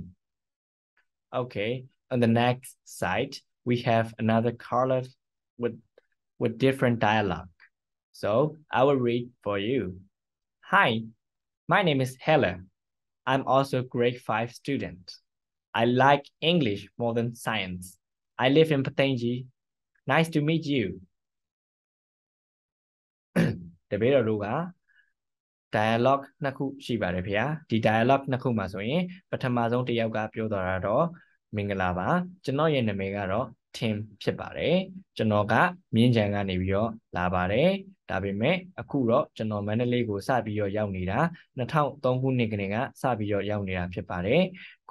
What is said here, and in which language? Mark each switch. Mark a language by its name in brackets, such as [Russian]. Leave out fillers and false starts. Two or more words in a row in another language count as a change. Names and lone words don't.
[English] Okay, on the next side, we have another color with different dialogue. So I will read for you. Hi, my name is Hella. I'm also grade 5 student. I like English more than science. I live in Patenji. Nice to meet you. [Burmese] တပည့်တော်တို့က dialogue နှစ်ခုရှိပါတယ်ဖေဟာဒီ dialogue နှစ်ခုမှာဆိုရင်ပထမဆုံးတစ်ယောက်ကပြောသွားတာတော့မင်္ဂလာပါကျွန်တော်ရဲ့နာမည်ကတော့ Tim ဖြစ်ပါတယ်ကျွန်တော်ကမြင်းချံကနေပြီးတော့လာပါတယ်ဒါပေမဲ့အခုတော့ကျွန်တော်မန္တလေးကိုစပြီးတော့ရောက်နေတာ2003ခုနှစ်ကတည်းကစပြီးတော့ရောက်နေတာဖြစ်ပါတယ်ခု